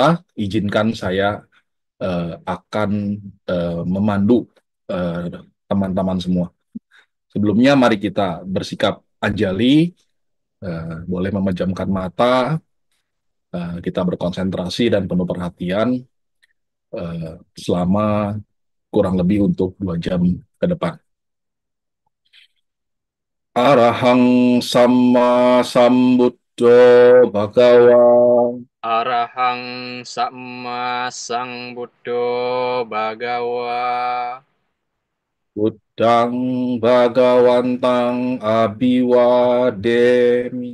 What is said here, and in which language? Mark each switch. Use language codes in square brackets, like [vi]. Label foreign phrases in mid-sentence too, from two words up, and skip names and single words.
[id] Izinkan saya akan memandu teman-teman semua. Sebelumnya mari kita bersikap anjali, boleh memejamkan mata, kita berkonsentrasi dan penuh perhatian selama kurang lebih untuk 2 jam ke depan. [pi] Arahang Sama Sambuddhassa Bhagawa Arahang Samma Sambuddho Bhagawa. Buddhang Bhagawantang Abiwademi